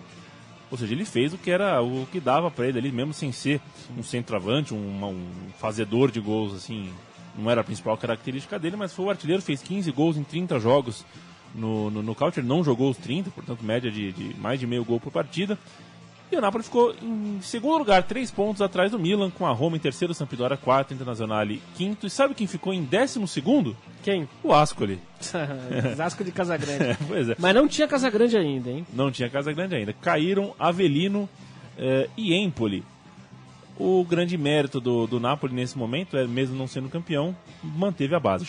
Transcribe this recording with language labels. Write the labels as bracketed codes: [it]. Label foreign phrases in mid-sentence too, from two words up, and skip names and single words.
[pt] Ou seja, ele fez o que dava para ele ali, mesmo sem ser um centroavante, um fazedor de gols, assim, não era a principal característica dele, mas foi o artilheiro, fez 15 gols em 30 jogos no Nocaute, ele não jogou os 30, portanto média de mais de meio gol por partida. E o Napoli ficou em segundo lugar, 3 pontos atrás do Milan, com a Roma em terceiro, Sampdoria quarto, Internazionale quinto. E sabe quem ficou em 12º? Quem? O Ascoli. Asco de Casagrande. Pois é. Mas não tinha Casagrande ainda, hein? Não tinha Casagrande ainda. Caíram Avellino e Empoli. O grande mérito do Napoli nesse momento, mesmo não sendo campeão, manteve a base.